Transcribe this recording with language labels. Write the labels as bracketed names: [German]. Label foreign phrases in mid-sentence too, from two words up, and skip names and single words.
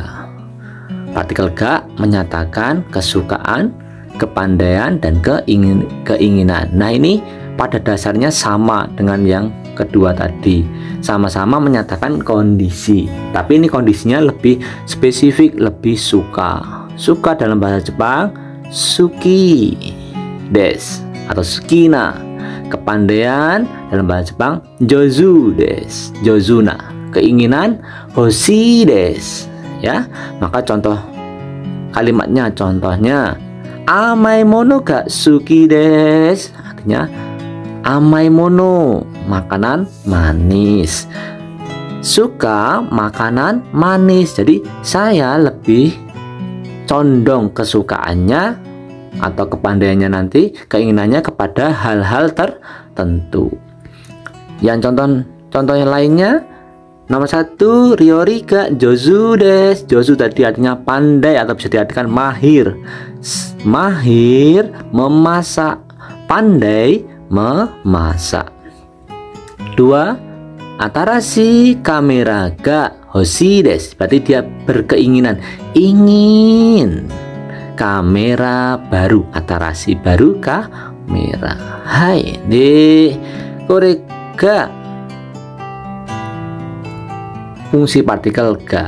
[Indonesian] Partikel ga menyatakan kesukaan, kepandaian, dan keinginan. Nah, ini pada dasarnya sama dengan yang kedua tadi. Sama-sama menyatakan kondisi. Tapi ini kondisinya lebih spesifik, lebih suka. Suka dalam bahasa Jepang [Japanese] 好きです [Indonesian] atau sukina. Kepandaian dalam bahasa Jepang [Japanese] 上手です、上手な. [Indonesian] Keinginan [Japanese] 欲しいです. [Indonesian] Ya, maka contoh kalimatnya, contohnya [Japanese] 甘いものが好きです, [Indonesian] artinya [Japanese] 甘いもの, [Indonesian] makanan manis. Suka makanan manis. Jadi saya lebih condong kesukaannya atau kepandaiannya nanti, keinginannya kepada hal-hal tertentu. Yang contoh yang lainnya, nomor 1, [Japanese] 料理が上手です. [Indonesian] Jozu tadi artinya pandai atau bisa diartikan mahir. Mahir memasak, pandai memasak. [Japanese] 2, 新しいカメラが欲しいです. [Indonesian] Berarti dia berkeinginan, ingin kamera baru, atarashii baru kamera. [Japanese] はい、でこれが [Indonesian] fungsi partikel ga.